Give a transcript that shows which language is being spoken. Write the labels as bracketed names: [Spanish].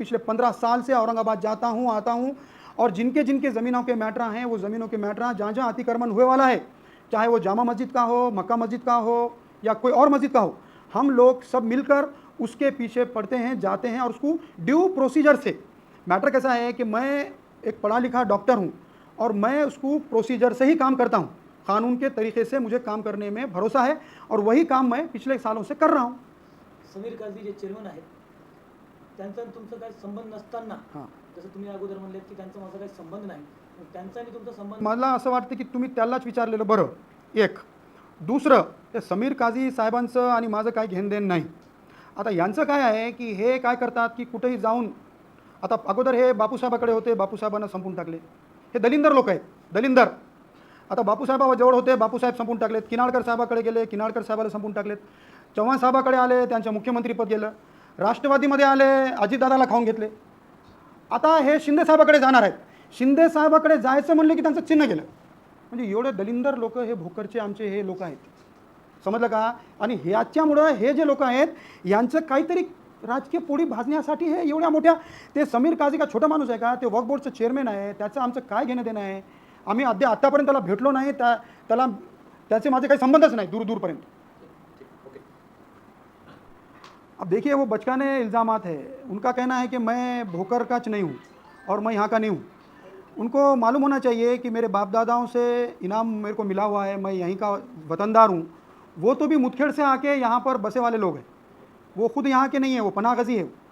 [Hindi] पिछले 15 साल से औरंगाबाद जाता हूँ, आता हूँ, और जिनके ज़मीनों के मैटरा हैं वो ज़मीनों के मैटरा जहाँ अतिक्रमण हुए वाला है, चाहे वो जामा मस्जिद का हो, मक्का मस्जिद का हो या कोई और मस्जिद का हो, हम लोग सब मिलकर उसके पीछे पड़ते हैं, जाते हैं और उसको ड्यू प्रोसीजर से. मैटर कैसा है कि मैं एक पढ़ा लिखा डॉक्टर हूँ और मैं उसको प्रोसीजर से ही काम करता हूँ. कानून के तरीके से मुझे काम करने में भरोसा है और वही काम मैं पिछले सालों से कर रहा हूँ. [Marathi] समीर काझी जे चेअरमन आहेत त्यांचा आणि तुमचा काही संबंध नसताना, जसं तुम्ही अगोदर म्हणलेत की त्यांचा माझा काही संबंध नाही, त्यांचा आणि तुमचा संबंध. मला असं वाटतं की तुम्ही त्यालाच विचारलेलं बरं. एक दुसरं, ते समीर काझी साहेबांचं आणि माझं काही घेणदेण नाही. आता यांचं काय आहे की हे काय करतात की कुठेही जाऊन, आता अगोदर हे बापूसाहेबाकडे होते, बापूसाहेबांना संपून टाकले. हे दलिंदर लोक आहेत, दलिंदर. आता बापूसाहेबाजवळ होते, बापूसाहेब संपून टाकलेत. किनाळकर साहेबाकडे गेले, किनाळकर साहेबाला संपून टाकलेत. चव्हाण साहेबाकडे आले, त्यांचं मुख्यमंत्रीपद गेलं. राष्ट्रवादीमध्ये आले, अजितदादाला खाऊन घेतले. आता हे शिंदे साहेबाकडे जाणार आहेत. शिंदे साहेबाकडे जायचं म्हणलं की त्यांचं चिन्ह गेलं. म्हणजे एवढे दलिंदर लोक हे भोकरचे आमचे हे लोक आहेत, समजलं का? आणि ह्याच्यामुळं हे जे लोक आहेत यांचं काहीतरी राजकीय पोळी भाजण्यासाठी हे एवढ्या मोठ्या, ते समीर काझी का छोटा माणूस आहे का? ते वक्फ बोर्डचं चेअरमॅन आहे. त्याचं आमचं काय घेणं देणं आहे? आम्ही आत्तापर्यंत त्याला भेटलो नाही, त्याला त्याचे माझे काही संबंधच नाही दूरपर्यंत. [Hindi] अब देखिए, वो बचकाने इल्ज़ामात है. उनका कहना है कि मैं भोकर का नहीं हूँ और मैं यहाँ का नहीं हूँ. उनको मालूम होना चाहिए कि मेरे बाप दादाओं से इनाम मेरे को मिला हुआ है, मैं यहीं का वतनदार हूँ. वो तो भी मुदखेड़ से आके यहाँ पर बसे वाले लोग हैं, वो खुद यहाँ के नहीं है, वो पनाह गज़ी है.